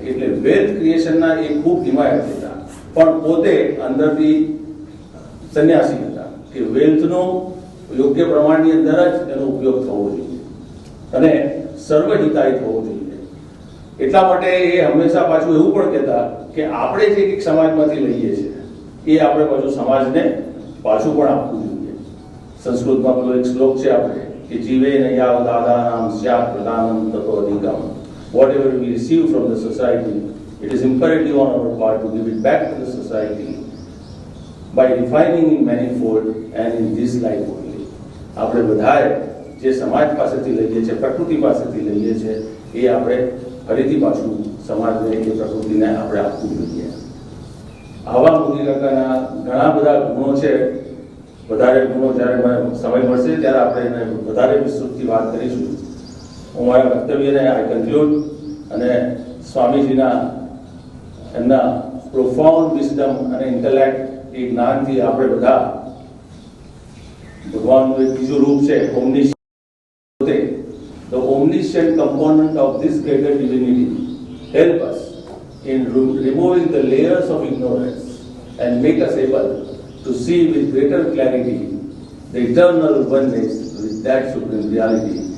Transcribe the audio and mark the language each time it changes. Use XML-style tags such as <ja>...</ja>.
<gu>એટલે વેલ્થ ક્રિએશનના એ ખૂબ હિમાયત હતા, પણ પોતે અંદરથી સંન્યાસી હતા કે વેલ્થનો યોગ્ય પ્રમાણની અંદર જ એનો ઉપયોગ થવો જોઈએ અને સર્વહિતાય થવો જોઈએ. એટલા માટે એ હંમેશા પાછું એવું પણ કહેતા કે આપણે જે એક સમાજમાંથી લઈએ છીએ એ આપણે પાછું સમાજને પાછું પણ આપવું જોઈએ. સંસ્કૃતમાં પેલો એક શ્લોક છે આપણે કે</gu> <sa>જીવે નયા દાદાનામ સ્યાત પ્રદાનમ તતો અધિકમ.</sa> <en>Whatever we receive from the society, it is imperative on our part to give it back to the society by refining in manifold and in this life only.</en> <gu>આપણે બધાએ જે સમાજ પાસેથી લઈએ છીએ, પ્રકૃતિ પાસેથી લઈએ છીએ, એ આપણે ફરીથી પાછું સમાજને એ પ્રકૃતિને આપણે આપવું જોઈએ. આવા મોદી કાકાના ઘણા બધા ગુણો છે. વધારે ગુણો જ્યારે મને સમય મળશે ત્યારે આપણે એને વધારે વિસ્તૃતથી વાત કરીશું. હું મારા વક્તવ્યને આઈ કન્ક્લુડ અને સ્વામીજીના એમના પ્રોફાઉન્ડ વિઝડમ અને ઇન્ટેલેક્ટ એ જ્ઞાનથી આપણે બધા ભગવાનનું એક બીજું રૂપ છે ઓમનિશિયન્ટ.</gu> <en>The omniscient component of this greater divinity help us in removing the layers of ignorance and make us able to see with greater clarity the eternal oneness with that supreme reality.</en>